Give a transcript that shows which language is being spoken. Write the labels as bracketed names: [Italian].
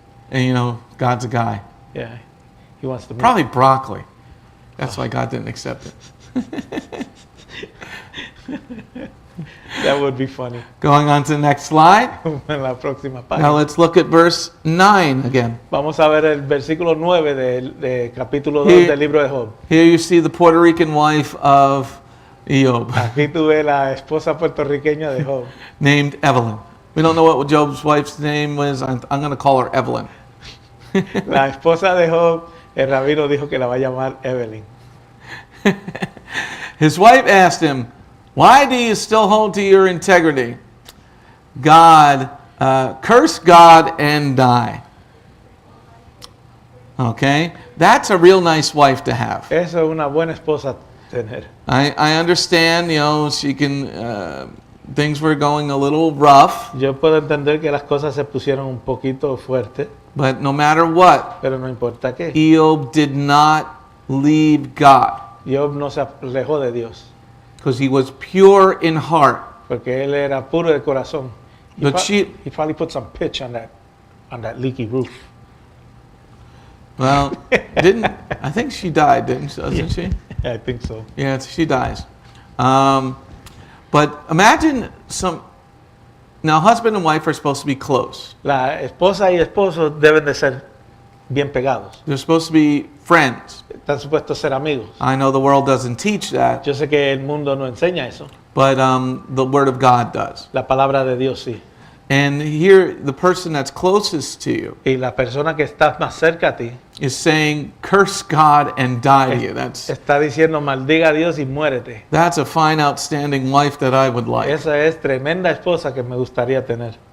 [English] And you know, God's a guy. yeah. He wants to meet. Probably broccoli. That's why God didn't accept it. That would be funny. Going on to the next slide. [Spanish] En la próxima [English] Now [Spanish] página. [English] let's look at verse 9 again. [Spanish] Vamos a ver el versículo 9 de capítulo 2 [English] Here- [Spanish] del libro de Job. [English] Here you see the Puerto Rican wife of Job, [Spanish] Aquí tuve la esposa puertorriqueña de Job. [English] named Evelyn. We don't know what Job's wife's name was. I'm going to call her Evelyn. [Spanish] La esposa de Job, el rabino dijo que la va a llamar Evelyn. [English] His wife asked him, "Why do you still hold to your integrity? Curse God and die." Okay, that's a real nice wife to have. [Spanish] Eso es una buena esposa tener. [English] I understand, you know, she can, things were going a little rough, [Spanish] Yo puedo entender que las cosas se pusieron un poquito fuertes, [English] but no matter what, [Spanish] pero no importa qué. [English] Job did not leave God [Spanish] Job no se alejó de Dios, [English] because he was pure in heart. [Spanish] porque él era puro de corazón. [English] But she, He probably put some pitch on that leaky roof. well, I think she died, doesn't she? I think so. Yeah, she dies. But imagine now husband and wife are supposed to be close. [Spanish] La esposa y esposo deben de ser bien pegados. [English] They're supposed to be friends. [Spanish] Están supuestos a ser amigos. [English] I know the world doesn't teach that, [Spanish] Yo sé que el mundo no enseña eso. [English] but the Word of God does. [Spanish] La palabra de Dios sí. [English] And here, the person that's closest to you [Spanish] Y la persona que está más cerca a ti [English] is saying, "Curse God and die to you." [Spanish] está diciendo maldiga a Dios y muérete. [English] That's a fine, outstanding wife that I would like. [Spanish] Esa es tremenda esposa que me gustaría tener.